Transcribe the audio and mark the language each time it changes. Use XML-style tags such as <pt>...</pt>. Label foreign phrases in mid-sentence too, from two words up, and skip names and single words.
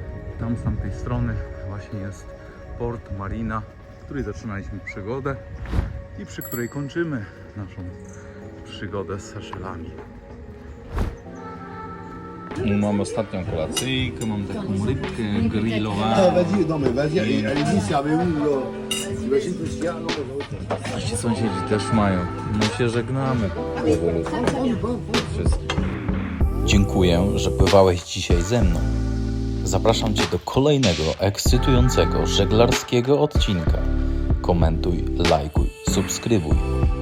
<pl>Tam z tamtej strony właśnie jest port, marina, w której zaczynaliśmy przygodę i przy której kończymy naszą przygodę z Seszelami. Mam ostatnią kolacyjkę, mam taką rybkę grillowaną.</pl> <fr>Vas-y, non mais vas-y, allez-y, servez-vous. J'imagine que s'il y a un autre.</fr> <pl>Nasi sąsiedzi też mają. My się żegnamy. Wszystkim. Dziękuję, że pływałeś dzisiaj ze mną. Zapraszam Cię do kolejnego ekscytującego żeglarskiego odcinka. Komentuj, lajkuj, subskrybuj.</pl>